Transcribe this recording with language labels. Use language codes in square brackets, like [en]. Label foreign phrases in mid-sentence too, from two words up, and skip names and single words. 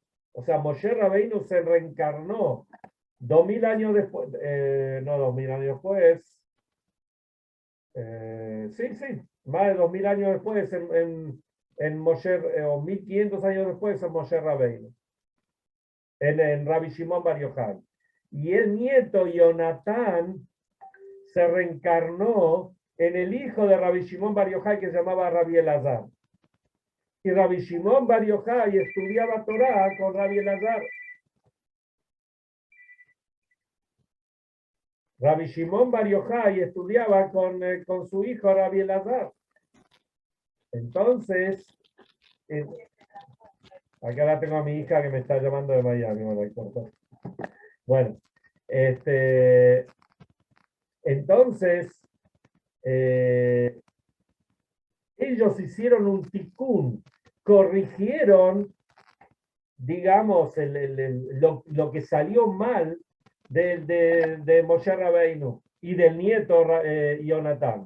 [es] O sea, Moshe Rabbeinu se reencarnó 2000 años después, no 2000 años después, sí, más de 2000 años después en Moshe, o 1500 años después en Moshe Rabbeinu, en Rabbi Shimon Bar Yochai. Y el nieto Jonatán se reencarnó en el hijo de Rabbi Shimon Bar Yochai que se llamaba Rabbi Elazar. Y Rabbi Shimon Bar Yochai estudiaba Torah con Rabbi Elazar. Rabbi Shimon Bar Yochai estudiaba con su hijo Rabbi Elazar. Entonces, acá la tengo a mi hija que me está llamando de Miami. Bueno, entonces, ellos hicieron un tikkun, corrigieron, digamos, lo que salió mal de Moshe Rabbeinu y del nieto Jonatán.